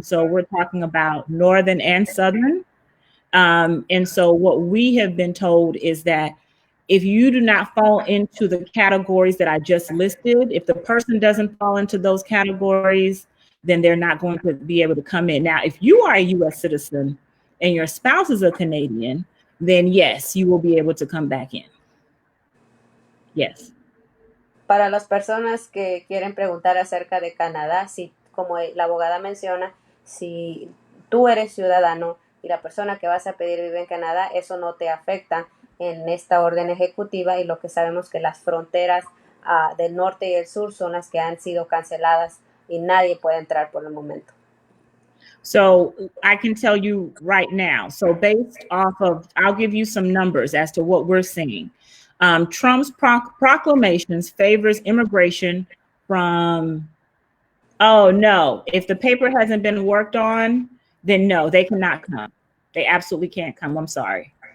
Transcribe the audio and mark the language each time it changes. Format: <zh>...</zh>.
<en>And so we're talking about northern and southern. And so what we have been told is that if you do not fall into the categories that I just listed, if the person doesn't fall into those categories, then they're not going to be able to come in. Now, if you are a U.S. citizen and your spouse is a Canadian, then yes, you will be able to come back in. Yes.</en> <es>Para las personas que quieren preguntar acerca de Canadá, si, como la abogada menciona, si tú eres ciudadano y la persona que vas a pedir vive en Canadá, eso no te afecta en esta orden ejecutiva, y lo que sabemos que las fronteras del norte y el sur son las que han sido canceladas y nadie puede entrar por el momento.</es> <en>So I can tell you right now, so based off of, I'll give you some numbers as to what we're seeing. Trump's proclamations favors immigration from, oh no, if the paper hasn't been worked on, then no, they cannot come. They absolutely can't come. I'm sorry.</en>